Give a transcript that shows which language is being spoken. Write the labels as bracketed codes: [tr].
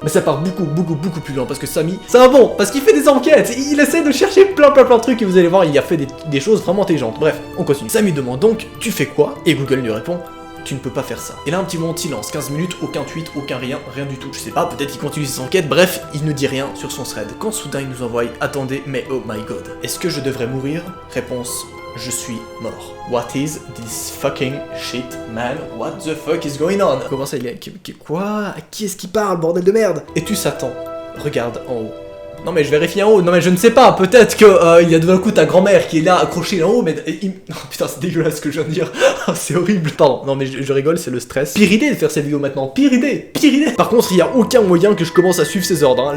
[fr] Mais ça part beaucoup plus loin parce que Samy, c'est un bon, parce qu'il fait des enquêtes, il essaie de chercher plein de trucs et vous allez voir, il a fait des choses vraiment intelligentes. Bref, on continue. Samy demande donc « Tu fais quoi ?» Et Google lui répond « Tu ne peux pas faire ça. » Et là un petit moment de silence, 15 minutes, aucun tweet, aucun rien du tout. Je sais pas, peut-être qu'il continue ses enquêtes, bref, il ne dit rien sur son thread. Quand soudain il nous envoie « Attendez, mais [en] oh my god. [fr] Est-ce que je devrais mourir ?» Réponse « Je suis mort. [en] What is this fucking shit, man? What the fuck is going on ?» [fr] Comment ça il est... Quoi? À qui est-ce qui parle, bordel de merde? Et tu s'attends. Regarde en haut. Non mais je vérifie en haut, non mais je ne sais pas, peut-être que il y a d'un coup ta grand-mère qui est là accrochée en haut, mais... Oh, putain c'est dégueulasse ce que je viens de dire, c'est horrible. Pardon, non mais je rigole, c'est le stress. Pire idée de faire cette vidéo maintenant, pire idée. Par contre il y a aucun moyen que je commence à suivre ses ordres, hein.